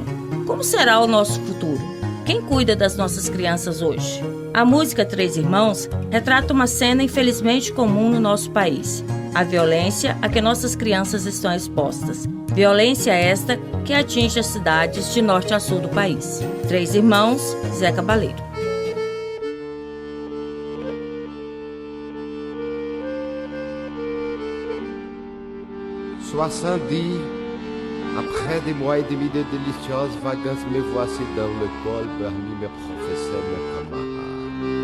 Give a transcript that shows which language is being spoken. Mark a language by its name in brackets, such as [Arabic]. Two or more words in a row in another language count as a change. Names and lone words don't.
[Portuguese] Como será o nosso futuro? Quem cuida das nossas crianças hoje? A música Três Irmãos retrata uma cena infelizmente comum no nosso país: a violência a que nossas crianças estão expostas. Violência esta que atinge as cidades de norte a sul do país. Três Irmãos, Zé Cabaleiro. [French] Soixante-dix, après des mois et demi de délicieuses vacances, me voici dans l'école parmi mes professeurs, mes camarades.